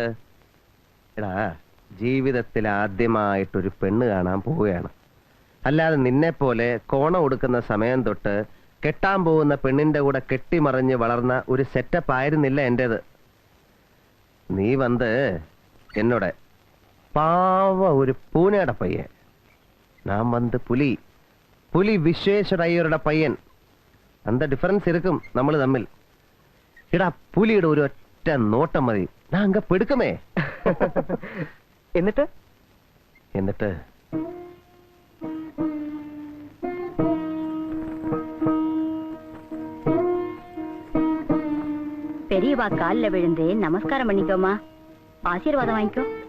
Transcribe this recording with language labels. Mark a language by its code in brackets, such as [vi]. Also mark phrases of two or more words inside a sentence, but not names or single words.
[ml] എടാ, ജീവിതത്തിൽ ആദ്യമായിട്ടൊരു പെണ്ണ് കാണാൻ പോവുകയാണ്. അല്ലാതെ നിന്നെ പോലെ കോണം കൊടുക്കുന്ന സമയം തൊട്ട് കെട്ടാൻ പോകുന്ന പെണ്ണിന്റെ കൂടെ കെട്ടിമറിഞ്ഞ് വളർന്ന ഒരു സെറ്റപ്പ് ആയിരുന്നില്ല എന്റേത്. നീ വന്ന് എന്നോട് [ta] பாவம் ஒரு பூனையோட பையன். நான் வந்து புலி. புலி விஸ்வேஸ்வர ஐயரோட பையன். அந்த டிஃபரன்ஸ் இருக்கும் [ml] നമ്മൾ തമ്മിൽ. എടാ പുലിയുടെ ഒരു ഒറ്റ നോട്ടം മതി, ഞാൻ അങ്ങ് പെടുക്കമേ. എന്നിട്ട് എന്നിട്ട് [ta] பெரியவா கால்ல விழுந்து நமஸ்காரம் பண்ணிக்கோமா, ஆசீர்வாதம் வாங்கிக்கோ.